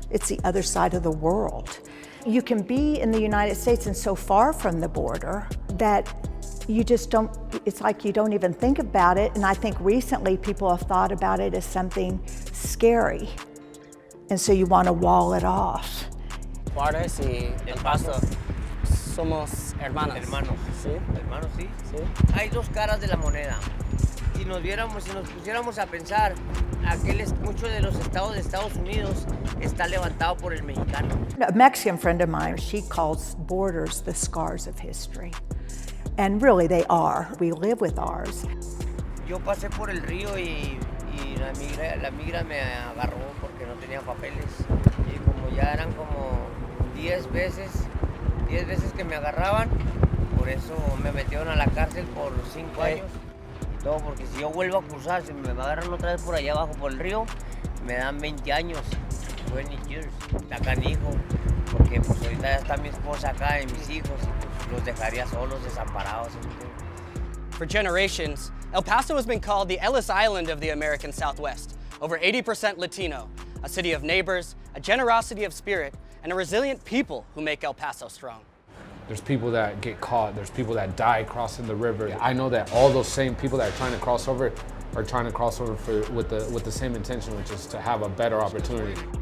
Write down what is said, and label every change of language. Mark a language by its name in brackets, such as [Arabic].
[English] It's the other side of the world. You can be in the United States and so far from the border that you just don't, it's like you don't even think about it. And I think recently people have thought about it as something scary. And so you want to wall it off. [Spanish] Juárez y El Paso somos hermanos. Hermanos, ¿Sí? Hermanos, sí. Sí. Hay 2 caras de la moneda. Si nos pusiéramos a pensar, mucho de los estados de Estados Unidos está levantado por el mexicano. [English] A Mexican friend of mine, she calls borders the scars of history. And really they are. We live with ours. [Spanish] Yo pasé por el río y la migra me agarró porque no tenía papeles. Y como ya eran como 10 veces que me agarraban, por eso me metieron a la cárcel por 5 años. Y todo, porque si yo vuelvo a cruzar, si me agarran otra vez por allá abajo por el río, me dan 20 años, [English] 20 years. [Spanish] Está canijo, porque pues ahorita ya está mi esposa acá y mis hijos, y pues los dejaría solos, desamparados. [English] For generations, El Paso has been called the Ellis Island of the American Southwest. Over 80% Latino, a city of neighbors, a generosity of spirit, and a resilient people who make El Paso strong. There's people that get caught, there's people that die crossing the river. I know that all those same people that are trying to cross over are trying to cross over with the same intention, which is to have a better opportunity.